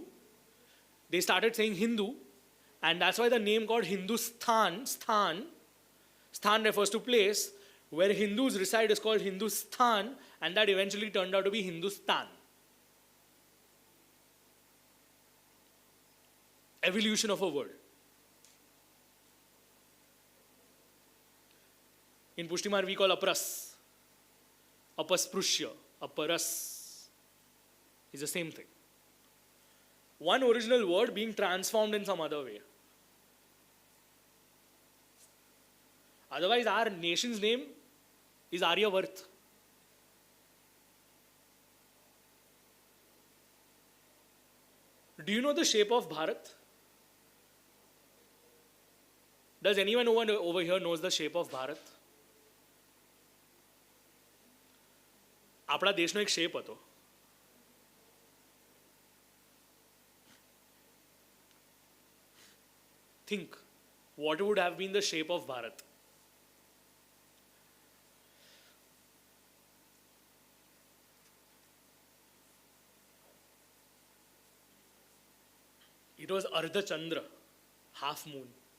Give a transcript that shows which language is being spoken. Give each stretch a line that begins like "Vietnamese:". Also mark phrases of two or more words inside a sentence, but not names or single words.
English: They started saying Hindu, and that's why the name called Hindustan, Sthan refers to place, where Hindus reside is called Hindustan, and that eventually turned out to be Hindustan. Evolution of a word. In Pushtimarg we call apras, apasprushya, aparas is the same thing. One original word being transformed in some other way. Otherwise, our nation's name is Aryavart. Do you know the shape of Bharat? Does anyone over here knows the shape of Bharat?
Gujarati: આપણા દેશનો એક શેપ હતો.
English: Think, what would have been the shape of Bharat? It was
Sanskrit: Ardha Chandra,
English: half moon.